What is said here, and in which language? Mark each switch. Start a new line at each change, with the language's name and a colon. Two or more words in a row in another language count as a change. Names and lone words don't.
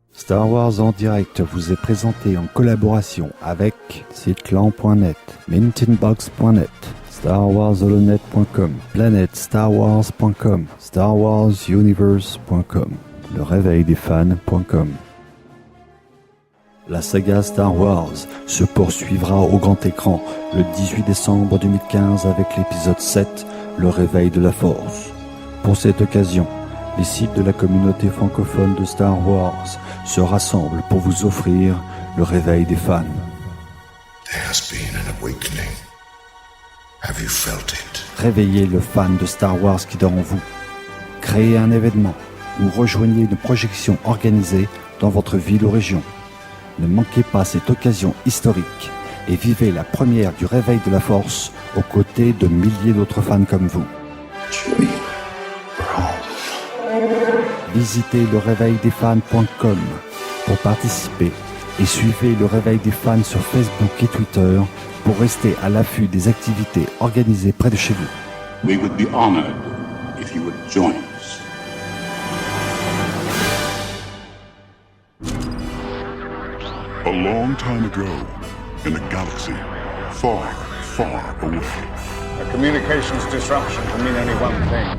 French: Star Wars en direct vous est présenté en collaboration avec siteclan.net, mintinbox.net, starwarsholonet.com, planetstarwars.com, starwarsuniverse.com, leréveildesfans.com. La saga Star Wars se poursuivra au grand écran le 18 décembre 2015 avec l'épisode 7, Le Réveil de la Force. Pour cette occasion, les sites de la communauté francophone de Star Wars se rassemblent pour vous offrir le réveil des fans.
English: There has been an awakening. Have you felt it?
French: Réveillez le fan de Star Wars qui dort en vous. Créez un événement ou rejoignez une projection organisée dans votre ville ou région. Ne manquez pas cette occasion historique et vivez la première du réveil de la Force aux côtés de milliers d'autres fans comme vous.
English: Chewie, Rome.
French: Visitez leréveildesfans.com pour participer et suivez le Réveil des fans sur Facebook et Twitter pour rester à l'affût des activités organisées près de chez vous.
English: We would be honored if you would join us. A long time ago, in a galaxy far, far away. A communications disruption can mean only one thing.